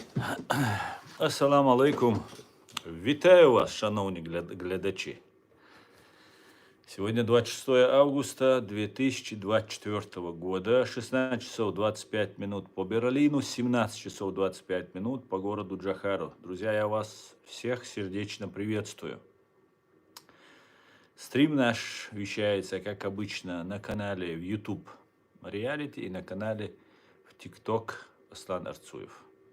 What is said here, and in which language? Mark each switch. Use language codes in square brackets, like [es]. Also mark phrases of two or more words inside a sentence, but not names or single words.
[ar] السلام عليكم. [uk] Вітаю вас, шановні глядачі. [ru] Сегодня 26 августа 2024 года, 16 часов 25 минут по Берлину, 17 часов 25 минут по городу Джахару. Друзья, я вас всех сердечно приветствую. Стрим наш вещается, как обычно, на канале в YouTube Reality и на канале в TikTok Аслан Арцуев.